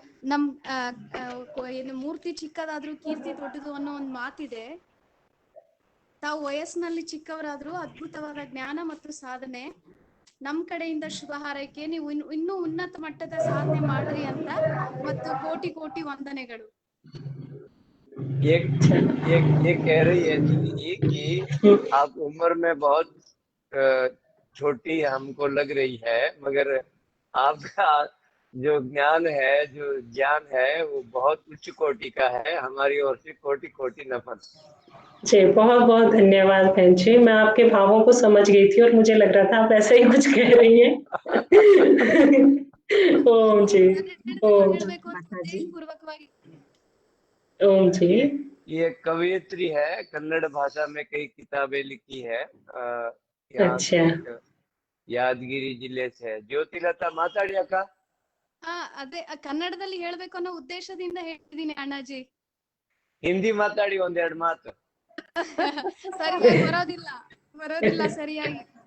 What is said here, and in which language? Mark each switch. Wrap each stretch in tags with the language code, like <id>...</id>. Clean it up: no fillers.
<kn>ನಮ್ ಏನು ಮೂರ್ತಿ ಚಿಕ್ಕದಾದ್ರೂ ಕೀರ್ತಿ ದೊಡ್ಡದು ಅನ್ನೋ ಒಂದು ಮಾತಿದೆ. ತಾವು ವಯಸ್ಸಿನಲ್ಲಿ ಚಿಕ್ಕವರಾದ್ರೂ ಅದ್ಭುತವಾದ ಜ್ಞಾನ ಮತ್ತು ಸಾಧನೆ. ನಮ್ ಕಡೆಯಿಂದ ಶುಭ ಹಾರೈಕೆ. ನೀವು ಇನ್ನೂ ಉನ್ನತ ಮಟ್ಟದ ಸಾಧನೆ ಮಾಡ್ರಿ ಅಂತ ಮತ್ತು ಕೋಟಿ ಕೋಟಿ ವಂದನೆಗಳು.</kn> <hi>ये कह रही है दीदी कि आप उम्र में बहुत छोटी हमको लग रही है, मगर आपका जो ज्ञान है, जो ज्ञान है, वो बहुत उच्च कोटि का है। हमारी ओर से कोटि कोटि नमन। जी बहुत बहुत धन्यवाद बहन जी। मैं आपके भावों को समझ गई थी और मुझे लग रहा था आप ऐसा ही कुछ कह रही हैं। ओम जी, ओम</hi> <kn>ಉದ್ದೇಶಪೂರ್ವಕವಾಗಿ</kn> <hi>ओम जी। ये कवयित्री है, कन्नड़ भाषा में कई किताबें लिखी है। अच्छा। यादगिरी जिले से है।</hi> <kn>ज्योतिलता ಮಾತಾಡಿ ಅಕ್ಕ। ಅದೇ ಕನ್ನಡದಲ್ಲಿ ಹೇಳ್ಬೇಕು ಅನ್ನೋ ಉದ್ದೇಶದಿಂದ ಹೇಳಿದೀನಿ ಅಣ್ಣಾಜಿ. ಹಿಂದಿ ಮಾತಾಡಿ ಒಂದೆರಡು ಮಾತು. ಸರಿಯಾಗಿ ಬರೋದಿಲ್ಲ ಸರಿಯಾಗಿ.</kn>